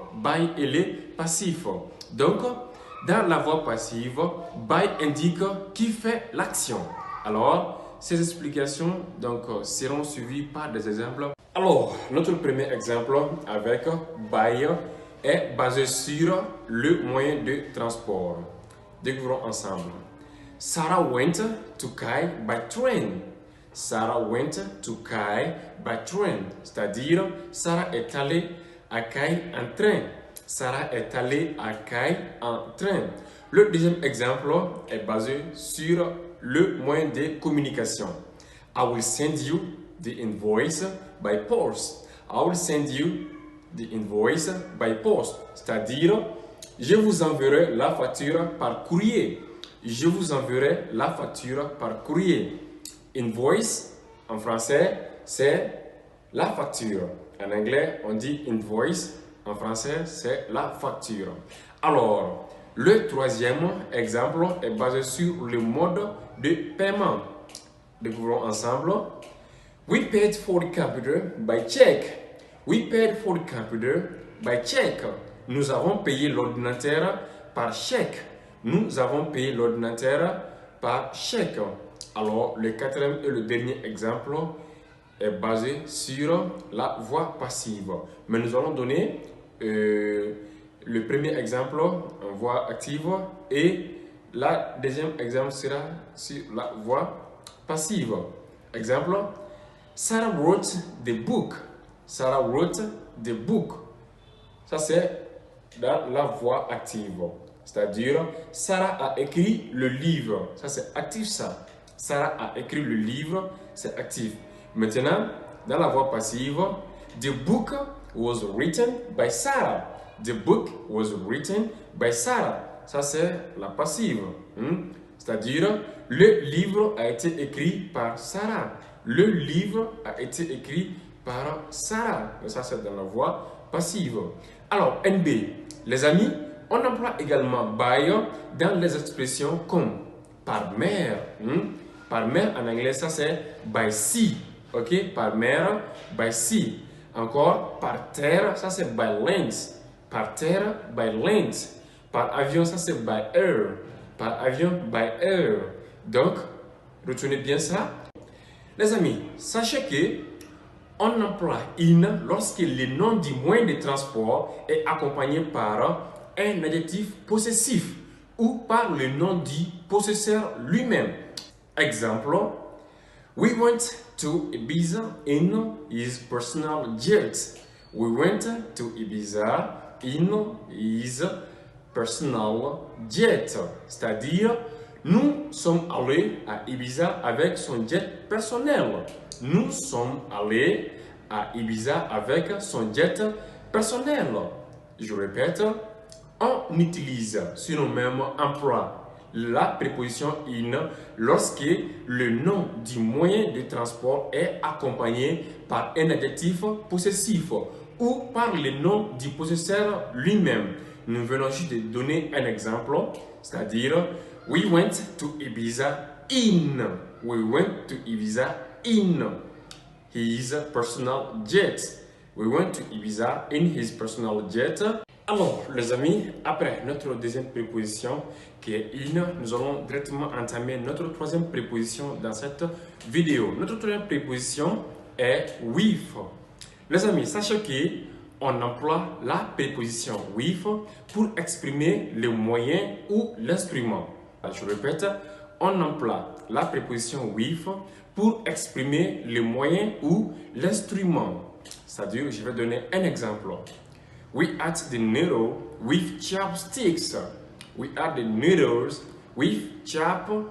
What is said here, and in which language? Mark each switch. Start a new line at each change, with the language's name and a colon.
French: By, elle est passif. Donc, dans la voix passive, by indique qui fait l'action. Alors, ces explications seront suivies par des exemples. Alors, notre premier exemple avec by est basé sur le moyen de transport. Découvrons ensemble.
English: Sarah went to Kai by train. Sarah went to Kai by train.
French: C'est-à-dire, Sarah est allée à Kai en train. Sarah est allée à Kai en train. Le deuxième exemple est basé sur le moyen de communication.
English: I will send you the invoice by post. I will send you the invoice by post.
French: C'est-à-dire, je vous enverrai la facture par courrier. Je vous enverrai la facture par courrier. Invoice, en français, c'est la facture. En anglais, on dit invoice. En français, c'est la facture. Alors, le troisième exemple est basé sur le mode de paiement. Découvrons ensemble.
English: We paid for the computer by check. We paid for the computer by check.
French: Nous avons payé l'ordinateur par chèque. Nous avons payé l'ordinateur par chèque. Alors, le quatrième et le dernier exemple est basé sur la voix passive. Mais nous allons donner le premier exemple en voix active et le deuxième exemple sera sur la voix passive.
English: Exemple, Sarah wrote the book. Sarah wrote the book.
French: Ça, c'est dans la voix active. C'est-à-dire, Sarah a écrit le livre. Ça, c'est actif, ça. Sarah a écrit le livre, c'est actif. Maintenant, dans la voix passive,
English: the book was written by Sarah. The book was written by Sarah.
French: Ça, c'est la passive. C'est-à-dire, le livre a été écrit par Sarah. Le livre a été écrit par Sarah. Ça, c'est dans la voix passive. Alors, NB, les amis, on emploie également by dans les expressions comme par mer. Par mer en anglais, ça c'est by sea. Ok? Par mer, by sea. Encore, par terre, ça c'est by land. Par terre, by land. Par avion, ça c'est by air. Par avion, by air. Donc, retenez bien ça. Les amis, sachez que on emploie in lorsque le nom du moyen de transport est accompagné par un adjectif possessif ou par le nom du possesseur lui-même.
English: Exemple, we went to Ibiza in his personal jet. We went to Ibiza in his personal jet.
French: C'est-à-dire, Nous sommes allés à Ibiza avec son jet personnel. Nous sommes allés à Ibiza avec son jet personnel. Je répète, on utilise sur nos mêmes emplois la préposition in lorsque le nom du moyen de transport est accompagné par un adjectif possessif ou par le nom du possesseur lui-même. Nous venons juste de donner un exemple, c'est-à-dire
English: we went to Ibiza in. We went to Ibiza in his personal jet. We went to Ibiza in his personal jet.
French: Alors, les amis, après notre deuxième préposition qui est in, nous allons directement entamer notre troisième préposition dans cette vidéo. Notre troisième préposition est with. Les amis, sachez qu'on emploie la préposition with pour exprimer le moyen ou l'instrument. Je répète, on emploie la préposition with pour exprimer le moyen ou l'instrument. C'est-à-dire, je vais donner un exemple.
English: We ate the noodle with chopsticks. We ate the noodles with chopsticks.